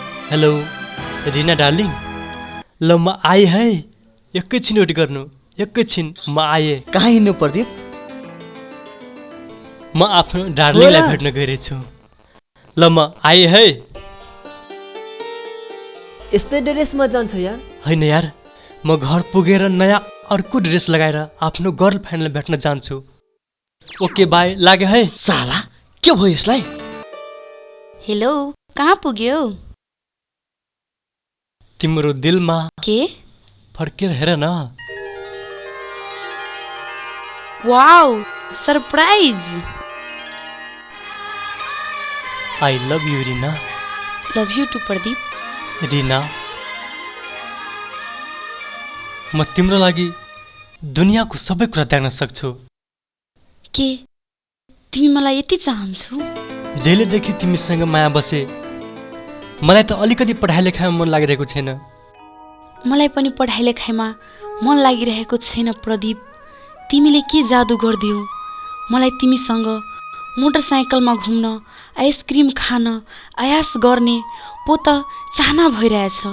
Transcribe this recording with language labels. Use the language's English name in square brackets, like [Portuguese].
[Nepali] Hello Rina darling, ल म आएँ है, एकैछिन वेट गर्नु, एकैछिन म आएँ। कहाँ हिँड्नु प्रदीप? म आफ्नो डार्लिङलाई भेट्न गइरहेछु। ल म आएँ है। यस्तै ड्रेसमा जान्छ यार? होइन यार, म घर पुगेर नयाँ अर्को ड्रेस लगाएर आफ्नो गर्लफ्रेन्डलाई भेट्न जान्छु। ओके बाई, लाग्यो है। साला के भयो यसलाई? हेलो, कहाँ पुग्यो? तिम्रो दिलमा के? फर्केर हेर न। [English] Wow surprise. I love you Rina. Love you too Pradeep. [Nepali] Rina, म तिम्रो लागि दुनियाँको सबै कुरा त्याग्न सक्छु। के तिमी मलाई यति चाहन्छौ? जहिलेदेखि तिमीसँग माया बसे मलाई त अलिकति पढाइ लेखाइमा मन लागिरहेको छैन। मलाई पनि पढाइ लेखाइमा मन लागिरहेको छैन प्रदीप। तिमीले के जादु गरिदियौ? मलाई तिमीसँग मोटरसाइकलमा घुम्न, आइसक्रिम खान, आयास गर्ने पो त चाहना भइरहेछ।